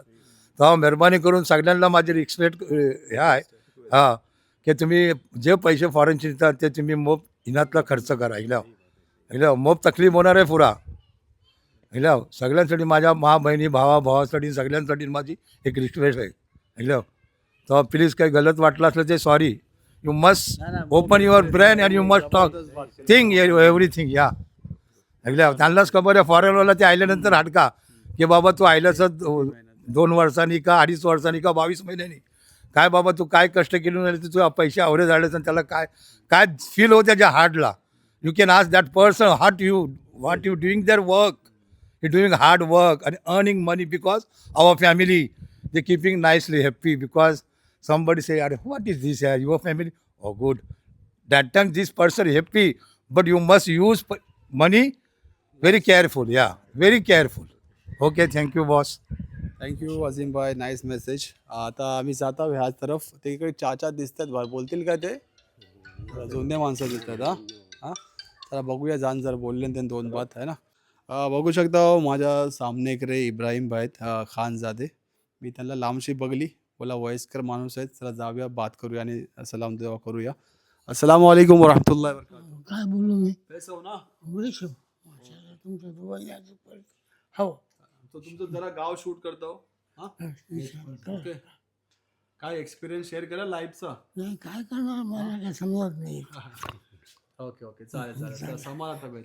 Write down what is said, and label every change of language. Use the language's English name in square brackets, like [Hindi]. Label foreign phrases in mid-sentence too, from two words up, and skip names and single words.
[Marathi] तेव्हा मेहरबानी करून सगळ्यांना माझी रिस्पेक्ट ह्या आहे हां की तुम्ही जे पैसे फॉरेनचे देतात ते तुम्ही मोप इनातला खर्च करा. हिला मोप तकलीफ होणार आहे पुरा. हिला सगळ्यांसाठी माझ्या बहिणी भावासाठी सगळ्यांसाठी माझी एक रिक्वेस्ट आहे. हिला तेव्हा प्लीज काही गलत वाटलं असलं ते सॉरी. [English] you must open your brain and you must talk thing everything. [Marathi] या ऐकल्या त्यांनाच खबर आहे. फॉरेनवाला ते आल्यानंतर हटका की बाबा तू आयल्याचं 2 वर्षांनी का 2.5 वर्षांनी का 22 महिन्यांनी काय बाबा तू काय कष्ट केले नाही तर तू पैसे आवरे झाले आणि त्याला काय काय फील होतं त्याच्या हार्टला. [English] you can ask that person what you doing there work. you doing hard work and earning money because our family they keeping nicely happy because somebody say what is this your family oh good that time this person happy but you must use money very careful. Very careful. Okay, thank you boss. [Marathi] थँक्यू अझीम भाई, [English] nice message. [Marathi] आता आम्ही जात आहोत ह्याच तरफ. ते इकडे चाचा दिसतात, बोलतील काय ते जुने माणसं दिसतात. हां हां चला बघूया जाण जर बोलले ते 2 बात आहे ना. बघू शकता माझ्या सामने इकडे इब्राहिम भाई आहेत खानजादे. मी त्यांना लांबशी बघली, बोला वयस्कर माणूस आहेत, चला जाऊया बात करूया आणि सलाम दुआ करूया. [Arabic] السلام عليكم ورحمة الله وبركاته. [Marathi] काय बोलू मी [Hindi] कैसे हो ना. [Marathi] तुमचं हो तो तुमचं जरा गाव शूट करतो. हां ओके. काय [English] experience share [Marathi] करा लाईफचा. नाही काय करणार मला काय समजत नाही. [English] okay okay [Marathi] चालेल चला समाधान भेटलं.